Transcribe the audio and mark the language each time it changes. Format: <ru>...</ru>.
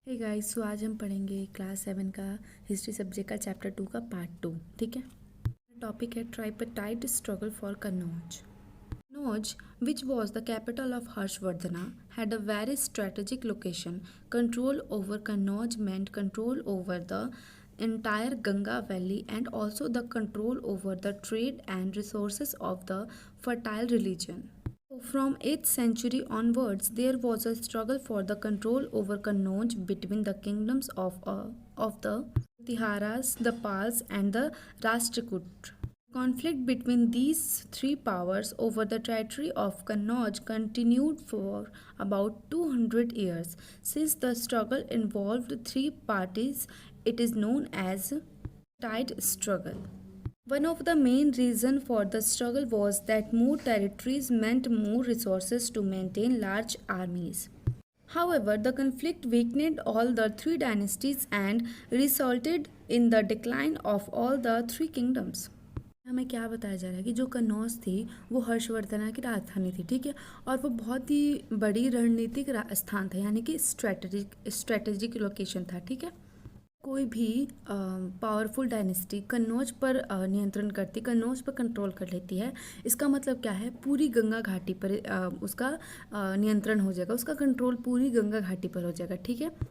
<hi>Hey guys, सो आज हम पढ़ेंगे क्लास 7 का हिस्ट्री सब्जेक्ट का चैप्टर 2 का पार्ट 2। ठीक है। टॉपिक है ट्राइपाइट struggle for Kannauj.</hi> <en>Kannauj, which was the capital of Harshvardhana, had a very strategic location. Control over Kannauj meant control over the entire Ganga valley and also the control over the trade and resources of the fertile region. From 8th century onwards, there was a struggle for the control over Kannauj between the kingdoms of the Tiharas, the Pals, and the Rashtrakut. Conflict between these three powers over the territory of Kannauj continued for about 200 years. Since the struggle involved three parties, it is known as tide struggle. One of the main reasons for the struggle was that more territories meant more resources to maintain large armies. However, the conflict weakened all the three dynasties and resulted in the decline of all the three kingdoms.</en> <hi>हमें क्या बताया जा रहा है कि जो कन्नौज थी वो हर्षवर्धना की राजधानी थी। ठीक है। और वो बहुत ही बड़ी रणनीतिक स्थान था, यानी कि स्ट्रेटेजिक लोकेशन था। ठीक है। कोई भी पावरफुल डायनेस्टी कन्नौज पर नियंत्रण करती, कन्नौज पर कंट्रोल कर लेती है, इसका मतलब क्या है, पूरी गंगा घाटी पर उसका नियंत्रण हो जाएगा, उसका कंट्रोल पूरी गंगा घाटी पर हो जाएगा। ठीक है।</hi>